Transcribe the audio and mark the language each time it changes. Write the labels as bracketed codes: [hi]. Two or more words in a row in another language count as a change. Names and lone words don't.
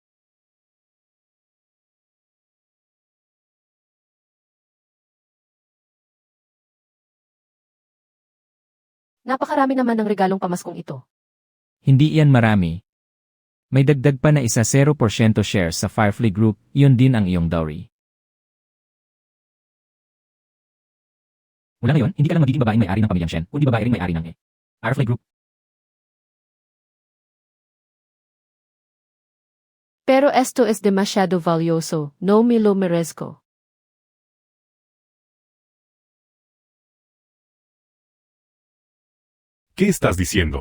[tl] Napakarami naman ng regalong pamaskong ito. Hindi iyan marami. May dagdag pa na isa 0% shares sa Firefly Group, yun din ang iyong dowry. Mula ngayon, hindi ka lang magiging babaeng may-ari ng pamilyang Shen, kundi babae ring may-ari ng Firefly Group. [es] Pero esto es demasiado valioso, no me lo merezco. ¿Qué estás diciendo?